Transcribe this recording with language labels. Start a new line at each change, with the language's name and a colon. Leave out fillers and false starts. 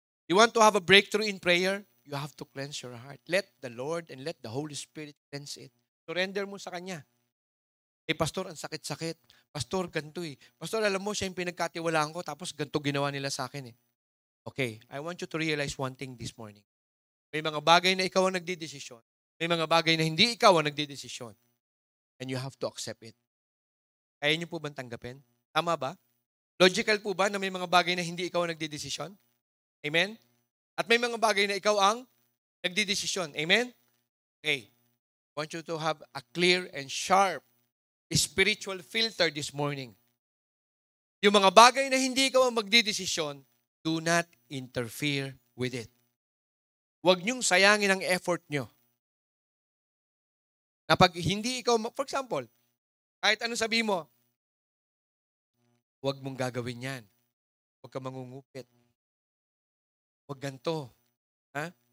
English: You want to have a breakthrough in prayer? You have to cleanse your heart. Let the Lord and let the Holy Spirit cleanse it.
Filipino: Surrender mo sa Kanya. Pastor, ang sakit-sakit. Pastor, ganito eh. Pastor, alam mo, siya yung pinagkatiwalaan ko, tapos ganito ginawa nila sa akin eh.
English: Okay, I want you to realize one thing this morning.
Filipino: May mga bagay na ikaw ang nagdidesisyon. May mga bagay na hindi ikaw ang nagdidesisyon.
English: And you have to accept it.
Filipino: Kaya niyo po bang tanggapin? Tama ba? Logical po ba na may mga bagay na hindi ikaw ang nagdidesisyon? Amen? At may mga bagay na ikaw ang nagdidesisyon. Amen? Okay.
English: I want you to have a clear and sharp spiritual filter this morning.
Filipino: Yung mga bagay na hindi ikaw ang magdidesisyon, do not interfere with it. Huwag niyong sayangin ang effort niyo. Na pag hindi ikaw, for example, kahit anong sabihin mo, huwag mong gagawin yan. Huwag kang mangungupit. Huwag ganito. Ha?